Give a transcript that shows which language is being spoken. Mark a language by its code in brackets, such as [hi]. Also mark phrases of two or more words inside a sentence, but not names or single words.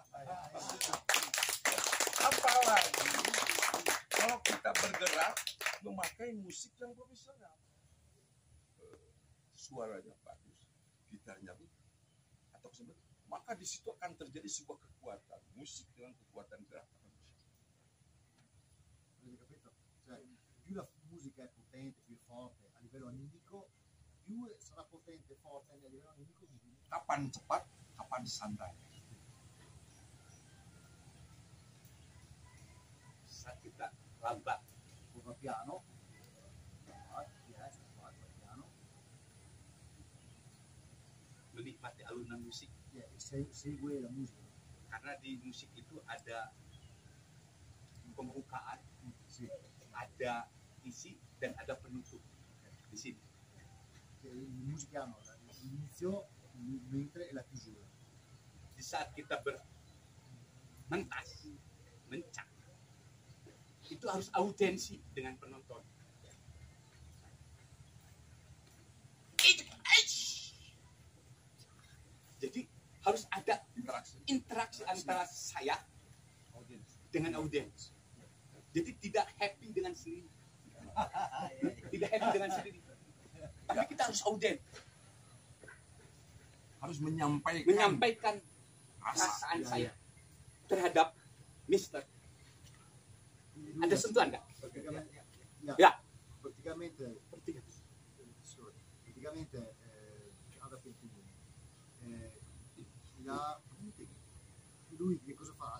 [id] Apalagi kalau kita bergerak memakai musik yang profesional, suaranya bagus, gitarnya bagus, atau sebut, maka di situ akan terjadi sebuah kekuatan musik dengan kekuatan gerakan. [it] Avete capito? Cioè, più la musica è potente, più è forte a livello animico, più sarà potente e forte a livello animico visivo. [id] Kapan cepat, kapan santai. Saat kita lambat, [it] Va piano, va piano, [id] menikmati alunan musik. [it] segue la musica. [id] Karena di musik itu ada pembukaan, [it] Sì. [id] ada isi, dan ada penutup di sini. [it] Le musiche hanno l'inizio, il mentre e la chiusura. [id] Di saat kita bermentas, mencak, itu harus audiensi dengan penonton. Jadi harus ada interaksi antara saya dengan audiens. Jadi tidak happy dengan sendiri. Tidak happy dengan sendiri. Tapi kita harus audien, Harus menyampaikan menyampaikan perasaan saya terhadap Mister. Ada sentuhan nggak? [it] Praticamente, [id] Ya. [it] praticamente Ada Pentini, lui che cosa fa?